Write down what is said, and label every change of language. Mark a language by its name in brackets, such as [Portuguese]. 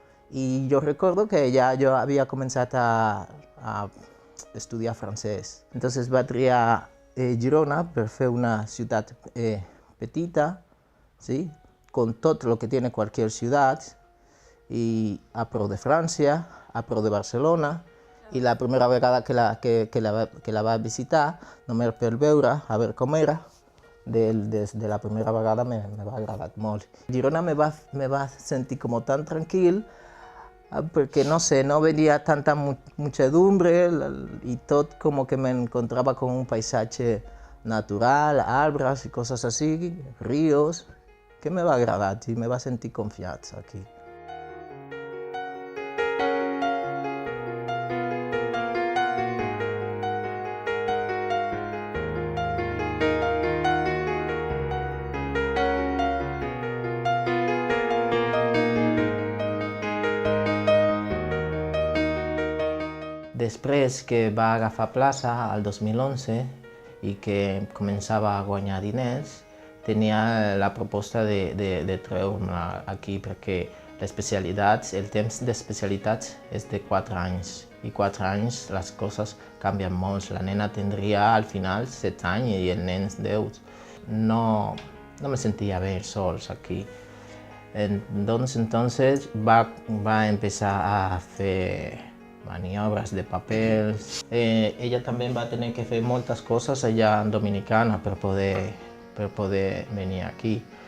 [Spanish] Y yo recuerdo que ya yo había comenzado a estudiar francés. [Catalan] Entonces va a triar Girona per fer una ciutat petita, ¿sí? [Spanish] Con todo lo que tiene cualquier ciudad, y [Catalan] a prop de [Spanish] Francia, a prop de Barcelona. [Catalan] I la primera vegada que la va visitar, només per veure, a veure com era, des de la primera vegada me va agradar molt. [Spanish] Girona me va sentir como tan tranquil, porque no sé, no veía tanta muchedumbre y todo como que me encontraba con un paisaje natural, árboles y cosas así, ríos, que me va a agradar y me va a sentir confianza aquí. [Catalan] Després que va agafar plaça al 2011 i que començava a guanyar diners, tenia la proposta de treure'm aquí perquè el temps d'especialitats és de 4 anys. i 4 anys les coses canvien molt. La nena tindria al final 7 anys i el nen 10. [Spanish] No me sentía bien [Catalan] sols aquí. [Spanish] Entonces va a empezar a hacer maniobras de papel. Ella también va a tener que hacer muchas cosas allá en Dominicana para poder venir aquí.